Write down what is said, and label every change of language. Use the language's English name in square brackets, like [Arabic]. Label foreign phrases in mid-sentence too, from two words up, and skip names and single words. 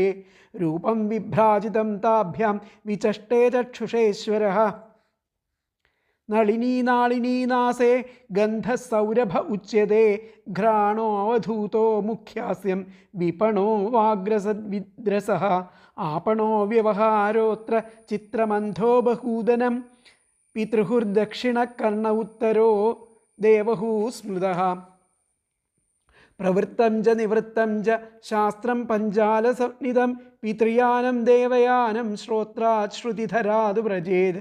[Sanskrit] രൂപം വിഭ്രാജിതം താഭ്യാം വിചഷ്ടേ ചക്ഷുഷേശ്വരഃ. നളിനീനാളിനീനാസേ ഗന്ധസൗരഭ ഉച്യത്തെ ഘ്രാണോऽവധൂതോ മുഖ്യാസ്യം വിപണോ വാഗ്രസദ്വിദ്രസഃ. आपणो व्यवहारोऽत्र चित्रमन्थो बहूदनं पितृहुर्दक्षिणकर्ण उत्तरो देवहू स्मृतः. प्रवृत्तं च निवृत्तं च शास्त्रं पञ्चालसंनिधं पितृयानं देवयानं श्रोत्रात् श्रुतिधरादु व्रजेत्.